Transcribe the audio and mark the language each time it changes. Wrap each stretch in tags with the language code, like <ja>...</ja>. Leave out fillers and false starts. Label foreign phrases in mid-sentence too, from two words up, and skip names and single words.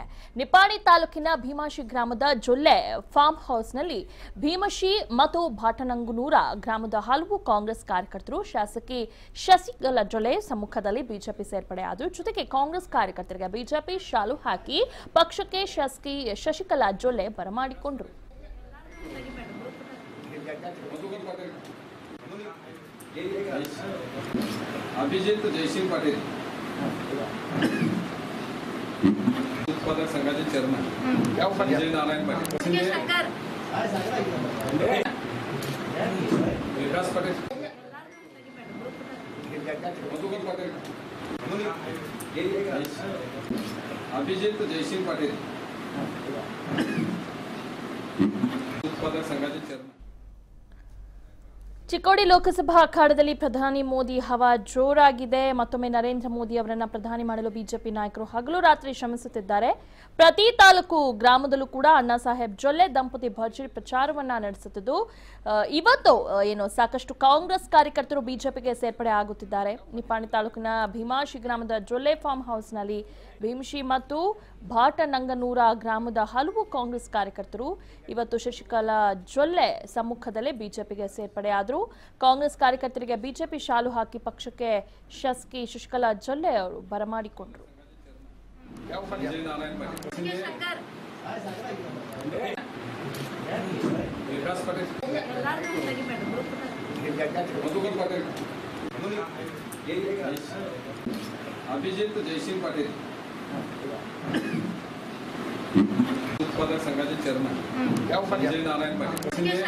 <kn>ನಿಪ್ಪಾಣಿ ತಾಲೂಕಿನ ಭೀಮಾಶಿ ಗ್ರಾಮದ ಜೊಲ್ಲೆ ಫಾರ್ಮ್ ಹೌಸ್ನಲ್ಲಿ ಭೀಮಶಿ ಮತ್ತು ಭಾಟನಂಗನೂರ ಗ್ರಾಮದ ಹಲವು ಕಾಂಗ್ರೆಸ್ ಕಾರ್ಯಕರ್ತರು ಶಾಸಕಿ ಶಶಿಕಲಾ ಜೊಲ್ಲೆ ಸಮ್ಮುಖದಲ್ಲಿ ಬಿಜೆಪಿ ಸೇರ್ಪಡೆ ಆದರು. ಜೊತೆಗೆ ಕಾಂಗ್ರೆಸ್ ಕಾರ್ಯಕರ್ತರಿಗೆ ಬಿಜೆಪಿ ಶಾಲು ಹಾಕಿ ಪಕ್ಷಕ್ಕೆ ಶಾಸಕಿ ಶಶಿಕಲಾ ಜೊಲ್ಲೆ ಬರಮಾಡಿಕೊಂಡರು.</kn> <mr>अभिजित जयसिंग पाटील उत्पादक संघाचे चेअरमन विजय नारायण पाटील विकास पाटील मधुकर पाटील अभिजित जयसिंग पाटील उत्पादक संघाचे चेअरमन.</mr> <kn>ಚಿಕ್ಕೋಡಿ ಲೋಕಸಭಾ ಅಖಾಡದಲ್ಲಿ ಪ್ರಧಾನಿ ಮೋದಿ ಹವಾ ಜೋರಾಗಿದೆ. ಮತ್ತೊಮ್ಮೆ ನರೇಂದ್ರ ಮೋದಿ ಅವರನ್ನ ಪ್ರಧಾನಿ ಮಾಡಲು ಬಿಜೆಪಿ ನಾಯಕರು ಹಗಲು ರಾತ್ರಿ ಶ್ರಮಿಸುತ್ತಿದ್ದಾರೆ. ಪ್ರತಿ ತಾಲೂಕು ಗ್ರಾಮದಲ್ಲೂ ಕೂಡ ಅಣ್ಣಾ ಸಾಹೇಬ್ ಜೊಲ್ಲೆ ದಂಪತಿ ಭರ್ಜರಿ ಪ್ರಚಾರವನ್ನ ನಡೆಸುತ್ತಿದ್ದು, ಇವತ್ತು ಸಾಕಷ್ಟು ಕಾಂಗ್ರೆಸ್ ಕಾರ್ಯಕರ್ತರು ಬಿಜೆಪಿಗೆ ಸೇರ್ಪಡೆ ಆಗುತ್ತಿದ್ದಾರೆ. ನಿಪ್ಪಾಣಿ ತಾಲೂಕಿನ ಭೀಮಾಶಿ ಗ್ರಾಮದ ಜೊಲ್ಲೆ ಫಾರ್ಮ್ ಹೌಸ್ನಲ್ಲಿ ಭೀಮಶಿ ಮತ್ತು ಭಾಟನಂಗನೂರ ಗ್ರಾಮದ ಹಲವು ಕಾಂಗ್ರೆಸ್ ಕಾರ್ಯಕರ್ತರು ಇವತ್ತು ಶಶಿಕಲಾ ಜೊಲ್ಲೆ ಸಮ್ಮುಖದಲ್ಲೇ ಬಿಜೆಪಿಗೆ ಸೇರ್ಪಡೆ ಆದರು. ಕಾಂಗ್ರೆಸ್ ಕಾರ್ಯಕರ್ತರಿಗೆ ಬಿಜೆಪಿ ಶಾಲು ಹಾಕಿ ಪಕ್ಷಕ್ಕೆ ಶಾಸಕಿ ಶಶಿಕಲಾ ಜೊಲ್ಲೆ ಅವರು ಬರಮಾಡಿಕೊಂಡರು.</kn> <mr>अभिजित जयसिंग पाटील उत्पादक संघाचे चेअरमन विजय नारायण पाटील</mr>